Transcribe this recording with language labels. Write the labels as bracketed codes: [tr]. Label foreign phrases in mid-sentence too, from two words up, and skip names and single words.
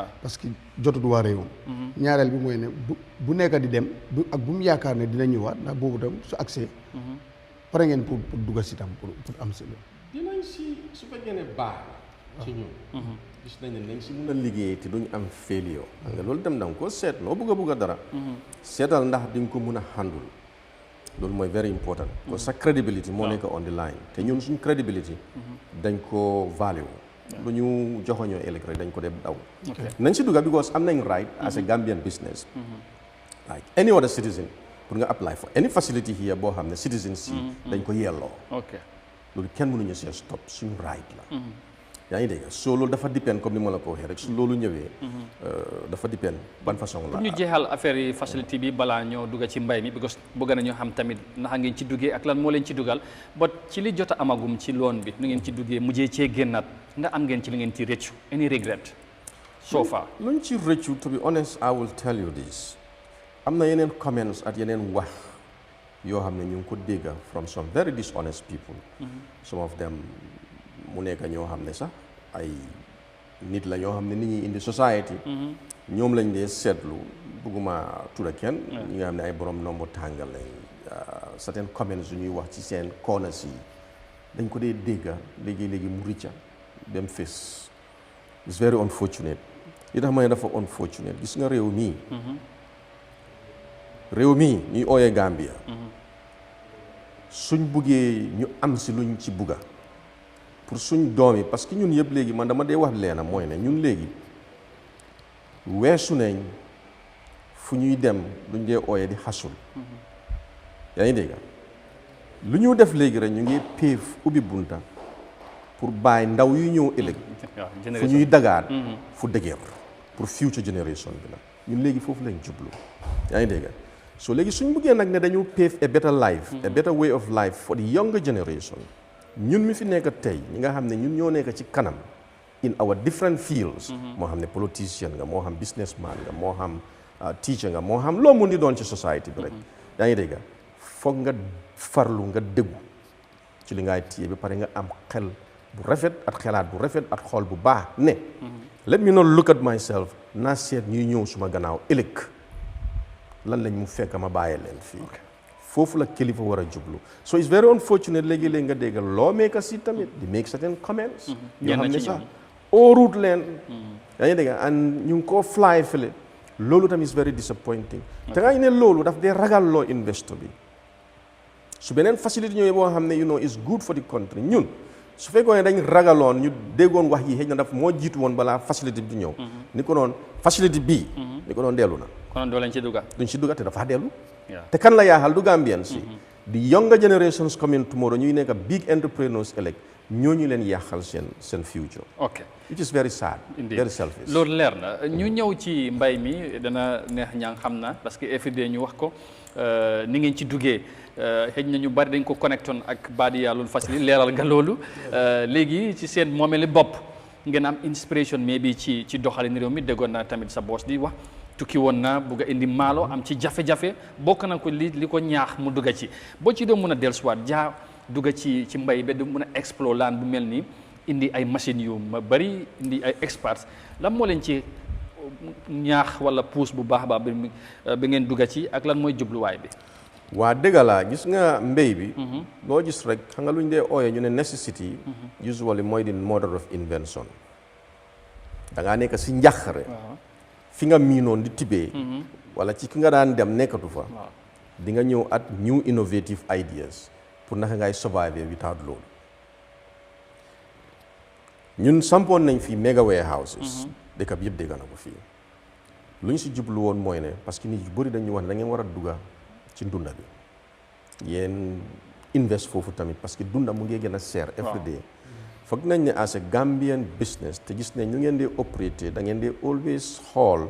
[wo] parce que jotut waa réewam ñaareel bi mooy ne bu nekk di dem ak bu mu yaakaar ne dina ñëwaat ndax boobu tam su accès pare ngeen pour dugg si tam pour am si loolu dinañ si su fekkee ne baax ci ñun gis nañ ne nañ si mën a liggéey te duñ am failure nga loolu dem da nga ko seet noo bëgg a dara seetal ndax di nga ko mën a handle loolu mooy [en] very important [fr] parce que [wo] sa credibility moo nekk [en] on the line [wo] te ñun suñ credibility dañ ko value lu ñu joxoñoo ëllëg rek dañ ko def daw nañ si dugga because am nañ [en] right as a Gambian business like any other citizen [wo] pour nga [en] apply for any facility here [wo] boo xam ne citizens si dañ ko yelloo loolu kenn mënuñu see stop suñ right la yaa ngi dégg so loolu dafa dépend comme ni ma la ko waxee rek su loolu ñëwee dafa dépend ban façon la. pour ñu jeexal affaire yi facilité bi balaa ñoo dugg ci mbay mi because bëgg nañu xam tamit naka ngeen ci duggee ak lan moo leen ci dugal but ci li jot a amagum ci loon bi nu ngeen ci duggee mujjee cee génnaat nga am ngeen ci li ngeen ci rëccu [en] any regret so far. [wo] luñ ci rëccu [en] to be honest I will tell you this [wo] am na yeneen comments ak yeneen wax yoo xam ne ñu ngi ko dégga [en] from some very dishonest people some of them [wo] mu nekk ñoo xam ne sax ay nit la ñoo xam ne nit ñi indi society ñoom lañ dee seetlu bëgguma tudda kenn ñi nga xam ne ay borom nombo tàngal lañ [en] certain comments [wo] yu ñuy wax ci seen corners yi dañ ko dee dégga léegi-léegi mu ricca dem fés [en] it's very unfortunate [wo] li tax ma ne dafa unfortunate gis nga réew mii ñuy ooyee Gambia suñ buggee ñu am si luñ ci bugga pour suñ doom yi [fr] parce que [wo] ñun yëpp léegi man dama dee wax leena mooy ne ñun léegi weesu nañ fu ñuy dem luñ dee ooyee di xasul yaa ngi dégg lu ñu def léegi rek ñu ngi péef ubbi bunta pour bàyyi ndaw yu ñëw ëllëg fu ñuy dagaat fu dëgër pour [en] future generation [wo] bi la ñun léegi foofu lañ jublu yaa ngi dégg so léegi suñ buggee nag ne dañu [en] pave a better life a better way of life for the younger generation [wo] ñun mi fi nekk tey ñi nga xam ne ñun ñoo nekk ci kanam [en] in our different fields [wo] moo xam ne politicien nga moo xam businessman nga moo xam teacher nga moo xam loo mun di doon ci society bi rek yaa ngi dégg foog nga farlu nga déggu ci li ngay téye ba pare nga am xel bu rafet ak xelaat bu rafet ak xool bu baax ne [en] let me not look at myself [wo] naa seet ñuy ñëw suma gannaaw ëllëg lan lañ mu fekk ma bàyyee leen fii foofu la kilifa war a jublu [en] so it's very unfortunate [wo] léegi-léegi nga déggal lawmakers yi tamit di [en] make certain comments [wo] yoo xam ne sax óorut leen yaa ngi dégg and ñu ngi koo fly fële loolu tamit [en] is very disappointing [wo] te nga ne loolu daf dee ragal loo investor bi su beneen facilité ñëwee boo xam ne [en] you know is good for the country [wo] ñun su fekkoon ne dañ ragaloon ñu déggoon wax yi xëy na daf moo jiitu woon balaa facilité bi di ñëw ni ko noon facilité bii ni ko noon dellu na konoon doo leen ci dugga duñ ci dugga te dafa dellu te kan la yaaxal du Gambian si [en] the younger generations coming tomorrow [wo] ñuy nekk [en] big entrepreneurs [wo] ëllëg ñooñu leen yàqal seen future. ok [en] which is very sad. very selfish. [wo] loolu leer na ñu ñëw ci mbay mi dana neex ñaa xam na [fr] parce que [wo] everyday ñu wax ko ni ngeen ci duggee xëy na ñu bari dañ ko connectoon ak Badia loolu facile leeral nga loolu léegi ci seen moomeli bopp ngeen am inspiration mais bi ci doxalin réew mi déggoon naa tamit sa boss di wax tukki woon na bugg a indi maalo am ci jafe-jafe bokk na ko li ko ñaax mu dugga ci boo ci doon mën a dellusiwaat dugga ci mbay ba du mën a explore laan bu mel nii indi ay machines yu ma bëri indi ay experts lan moo leen ci ñaax wala puus bu baax baax bi ngeen dugga ci ak lan mooy jubluwaay bi. waa dëgg la gis nga mbéy bi. loo gis rek xam nga lu ñu dee ooyee ñu ne necessity. [en] usually mooy the mother of invention. [wo] da ngaa nekk si njàqare. fi nga miinoon di tibee. wala ci ki nga daan dem nekkatu fa. di nga ñëw [en] at new innovative ideas. [wo] pour naka ngay [en] survive without [wo] loolu ñun sampoon nañ fii [en] mega warehouses [wo] dëkk bi yëpp dégg na ko fii lu ñu si jublu woon mooy ne [fr] parce que [wo] nit yu bëri dañuy wax ne da ngeen war a dugga ci dunda bi yéen invest foofu tamit [fr] parce que [wo] dunda mu ngi gën a seer [en] every day [wo] foog nañ ne [en] as a Gambian business [wo] te gis ne ñu ngeen dee operater da ngeen dee always xool